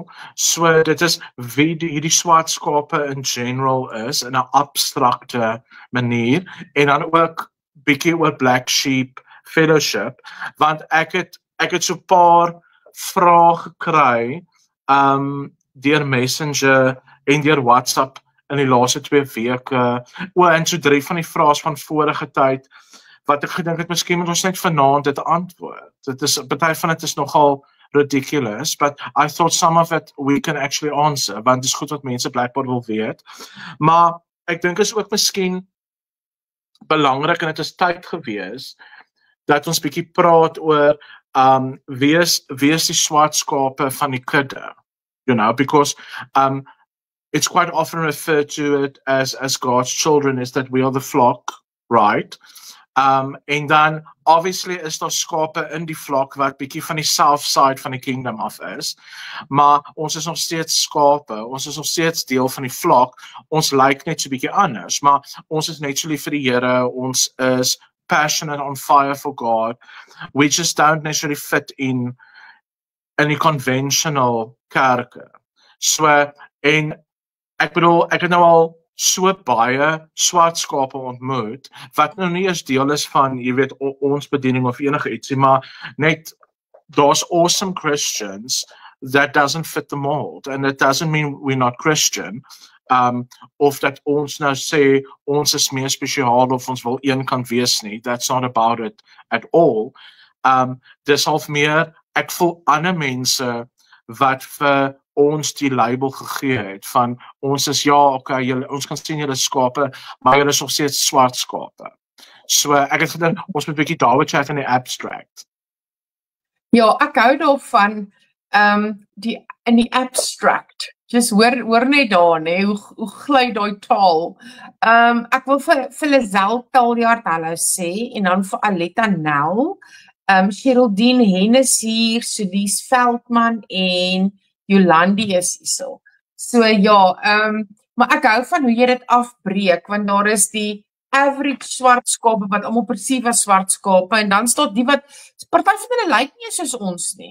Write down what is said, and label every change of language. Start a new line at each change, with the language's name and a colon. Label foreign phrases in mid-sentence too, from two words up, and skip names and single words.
Afrikaans: So dit is wie hierdie swart skape
English: in general
Afrikaans: is in 'n abstrakte manier en dan ook bietjie oor Black Sheep Fellowship, want ek het so 'n paar vrae gekry deur Messenger en deur WhatsApp in die laaste 2 weke. En so 3 van die vrae van vorige tyd wat ek gedink het miskien moet ons net vanaand dit antwoord. Dit is party van dit is nogal ridiculous,
English: but I thought some of it we can actually answer,
Afrikaans: want dit is goed wat mense blijkbaar wil weet. Maar ek dink is ook miskien belangrik en dit is tyd gewees dat ons bietjie praat oor wie is die swart skape van die kudde,
English: you know, because it's quite often referred to it as God's children, is that we are the flock, right?
Afrikaans: En dan obviously is daar skape in die flock wat bietjie van die
English: south side
Afrikaans: van die kingdom af is, maar ons is nog steeds skape, ons is nog steeds deel van die flock, ons lyk net so bietjie anders, maar ons is net so lief vir die Here, ons is passionate,
English: on fire for God. We just don't necessarily fit
Afrikaans: in die conventional kerke. So, en ek bedoel, ek het nou al so baie swart skape ontmoet, wat nou nie eens deel is van, jy weet, ons bediening of enige ietsie, maar net, daar's
English: awesome Christians that doesn't fit the mold, and it doesn't mean we're not Christian,
Afrikaans: of dat ons nou sê, ons is meer spesiaal of ons wil een kan wees nie,
English: that's not about it at all.
Afrikaans: Dis half meer, ek voel ander mense wat vir ons die label gegee het, van ons is okay, ons kan sien julle skape, maar julle is nog steeds swart skape. So ek het gedink, ons moet 'n bietjie daaroor chat in die abstract. Ja, ek hou daarvan, in die abstract, just hoor net daar, nee, hoe gly daai taal. Ek wil vir Lizelle Taljaard hallo sê, en dan vir Aletta Nel, Geraldine Hennis hier, Sulies Veldman en Jolandi is hierso. So ja, maar ek hou van hoe jy dit afbreek, want daar is die average swart skape wat almal perceive as swart skape, en dan staan die wat, party van hulle lyk nie soos ons nie.